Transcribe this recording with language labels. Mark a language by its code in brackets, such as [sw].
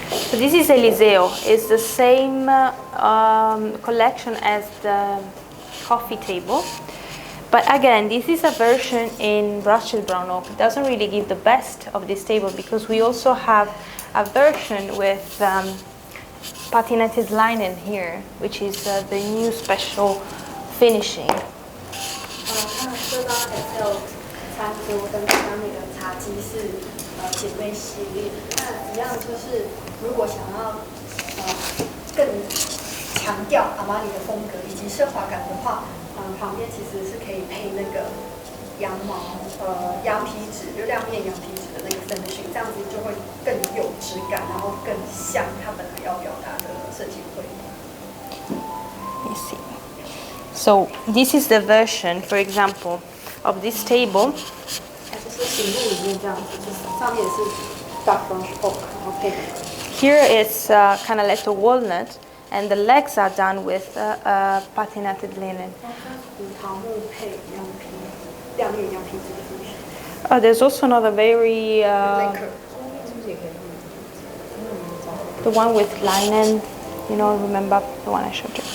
[en] So this is Eliseo. It's the same collection as the coffee table. But again, this is a version in brushed brown oak. It doesn't really give the best of this table, because we also have a version with patinated linen here, which is the new special finishing. [zh] 它这张 Excel 餐桌跟刚刚那个茶几是姐妹系列，那一样就是如果想要更强调阿玛尼的风格以及奢华感的话，旁边其实是可以配那个羊毛羊皮纸，就亮面羊皮纸的那个 finishing， 这样子就会更有质感，然后更像它本来要表达的设计绘。 [en] You see. So this is the version, for example, of this table. [zh] 就是醒目里面这样子，就是上面也是 dark brown oak， 然后配。 [en] Here it's canaletto walnut, and the legs are done with patinated linen. [zh] 胡桃木配羊皮，亮面羊皮纸的 finishing。 [en] There's also another very the one with linen. You know, remember the one I showed you?